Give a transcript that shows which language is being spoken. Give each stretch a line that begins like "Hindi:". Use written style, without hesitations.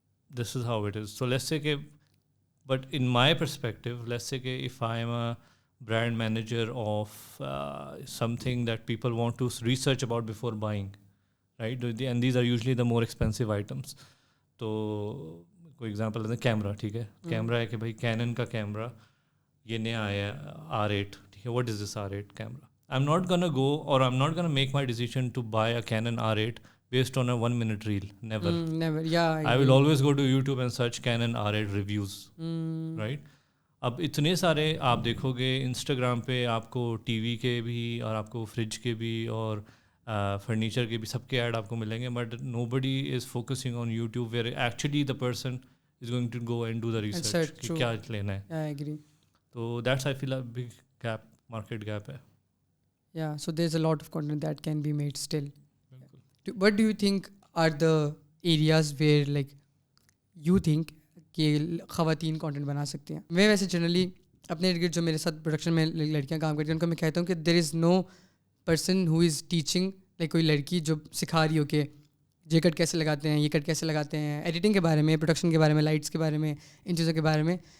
English: This is how it is. So let's say کہ but in my perspective, let's say if I am a brand manager of something that people want to research about before buying, right? And these are usually the more expensive items.
Urdu: تو کوئی example لیتے ہیں camera, ٹھیک ہے, camera ہے کہ بھائی Canon کا کیمرہ یہ نیا آیا ہے R8, ٹھیک ہے,
English: what is this R8 camera? I'm not gonna go or I'm not gonna make my decision to buy a Canon R8 based on a 1 minute reel. Never. Yeah. I will always go to YouTube and search Canon R8 reviews. Right?
Urdu: اب اتنے سارے آپ دیکھو گے Instagram پہ, آپ کو T V کے بھی اور آپ کو فریج کے بھی اور فرنیچر کے بھی سب کے ایڈ آپ کو ملیں گے,
English: but nobody is focusing on YouTube where actually the person is going to go and do the research
Urdu: کہ کیا لینا ہے. تو
English: that's I feel a big gap,
Urdu: market gap ہے.
English: Yeah, so there's a lot of content that can be made still. What do you think are the areas where like you think
Urdu: کہ خواتین content بنا سکتی ہیں. میں ویسے generally اپنے ارد گرد جو میرے ساتھ پروڈکشن میں لڑکیاں کام کرتی ہیں ان کو میں کہتا ہوں کہ
English: there is no person who is teaching
Urdu: like کوئی لڑکی جو سکھا رہی ہو کہ یہ کٹ کیسے لگاتے ہیں, یہ کٹ کیسے لگاتے ہیں, ایڈیٹنگ کے بارے میں, پروڈکشن کے بارے میں, لائٹس کے بارے میں, ان چیزوں کے بارے میں.